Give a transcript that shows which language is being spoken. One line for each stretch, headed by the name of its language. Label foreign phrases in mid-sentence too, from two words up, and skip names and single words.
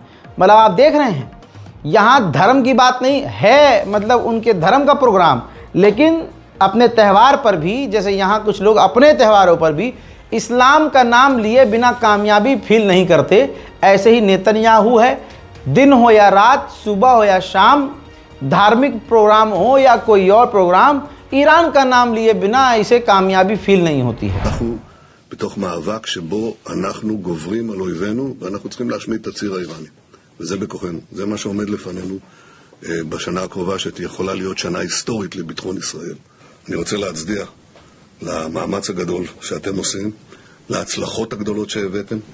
Hindi: मतलब आप देख रहे हैं यहाँ धर्म की बात नहीं है, मतलब उनके धर्म का प्रोग्राम, लेकिन अपने त्यौहार पर भी, जैसे यहाँ कुछ लोग अपने त्यौहारों पर भी इस्लाम का नाम लिए बिना कामयाबी फील नहीं करते, ऐसे ही नेतन्याहू है। दिन हो या रात, सुबह हो या शाम, धार्मिक प्रोग्राम हो या कोई और प्रोग्राम, ईरान का नाम लिए बिना इसे कामयाबी फील नहीं होती है।
Hebrew: בתוך מאבק שבו אנחנו גוברים על אויבינו ואנחנו צריכים להשמיד את הציר האיראני, וזה בכוחנו. זה מה שעומד לפנינו בשנה הקרובה, שתיכולה להיות שנה היסטורית לביטחון ישראל. אני רוצה להצדיע למאמץ הגדול שאתם עושים, להצלחות הגדולות שהבאתם,